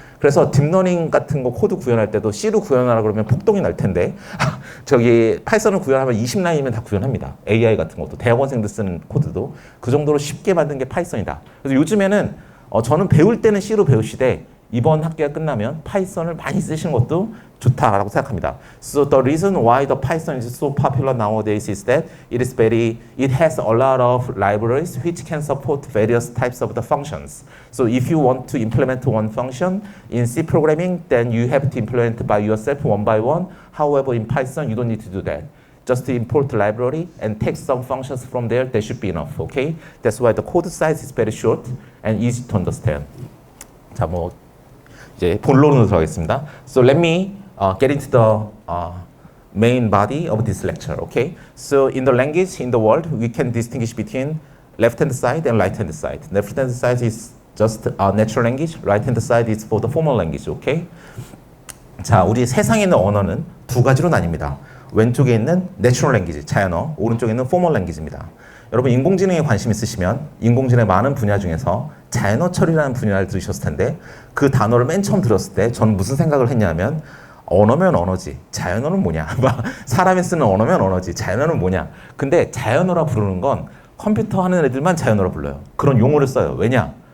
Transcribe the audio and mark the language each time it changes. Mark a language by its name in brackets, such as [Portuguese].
[Korean] 그래서 딥러닝 같은 거 코드 구현할 때도 C로 구현하라 그러면 폭동이 날 텐데 저기 파이썬을 구현하면 20라인이면 다 구현합니다. AI 같은 것도 대학원생들 쓰는 코드도 그 정도로 쉽게 만든 게 파이썬이다. 그래서 요즘에는 저는 배울 때는 C로 배우시되 이번 학기가 끝나면 파이썬을 많이 쓰시는 것도 좋다라고 생각합니다. [English] So the reason why the Python is so popular nowadays is that it has a lot of libraries which can support various types of the functions. So if you want to implement one function in C programming, then you have to implement it by yourself one by one. However, in Python, you don't need to do that. Just import the library and take some functions from there. That should be enough. Okay? That's why the code size is very short and easy to understand. [Korean] 자, 이제 본론으로 들어가겠습니다. [English] So let me get into the main body of this lecture. Okay. So in the language in the world, we can distinguish between left-hand side and right-hand side. Left-hand side is just natural language. Right-hand side is for the formal language. Okay. [Korean] 자, 우리 세상에 있는 언어는 두 가지로 나뉩니다. 왼쪽에 있는 natural language, 자연어, 오른쪽에 있는 formal language입니다. 여러분 인공지능에 관심 있으시면 인공지능의 많은 분야 중에서 자연어 처리라는 분야를 들으셨을 텐데 그 단어를 맨 처음 들었을 때 저는 무슨 생각을 했냐면 언어면 언어지 자연어는 뭐냐 사람이 쓰는 언어면 언어지 자연어는 뭐냐 근데 자연어라 부르는 건 컴퓨터 하는 애들만 자연어라 불러요. 그런 용어를 써요. 왜냐?